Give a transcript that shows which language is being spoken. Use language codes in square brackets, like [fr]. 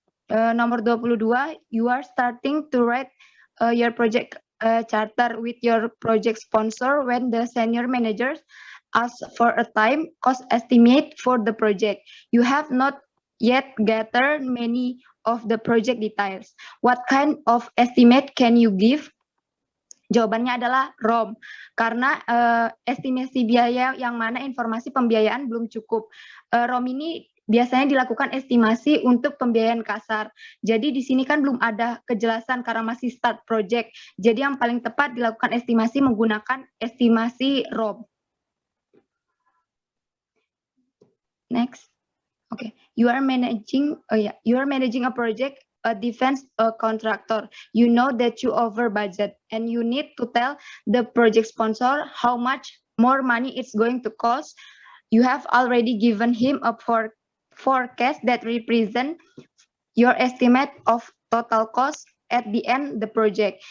[id] Nomor 22, [en] you are starting to write your project charter with your project sponsor when the senior managers ask for a time cost estimate for the project. You have not yet gathered many of the project details. What kind of estimate can you give? [id] Jawabannya adalah ROM, karena estimasi biaya yang mana informasi pembiayaan belum cukup. ROM ini biasanya dilakukan estimasi untuk pembiayaan kasar. Jadi di sini kan belum ada kejelasan karena masih start project. Jadi yang paling tepat dilakukan estimasi menggunakan estimasi ROM. [en] Next. Okay. You are managing a project, a defense contractor. You know that you over budget and you need to tell the project sponsor how much more money it's going to cost. You have already given him a forecast that represent your estimate of total cost at the end the project.